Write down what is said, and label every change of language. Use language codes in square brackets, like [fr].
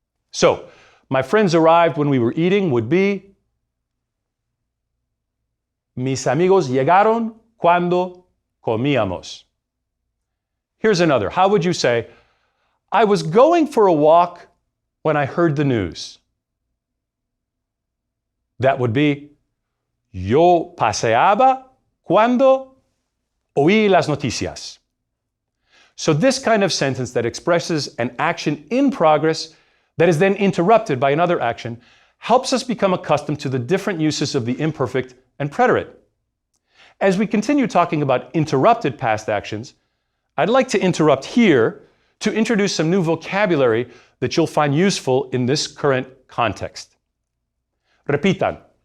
[en] So, my friends arrived when we were eating would be [es] mis amigos llegaron cuando comíamos. [en] Here's another. How would you say, I was going for a walk when I heard the news? That would be [es] yo paseaba cuando oí las noticias. [en] So this kind of sentence that expresses an action in progress that is then interrupted by another action helps us become accustomed to the different uses of the imperfect and preterite. As we continue talking about interrupted past actions, I'd like to interrupt here to introduce some new vocabulary that you'll find useful in this current context. Repitan.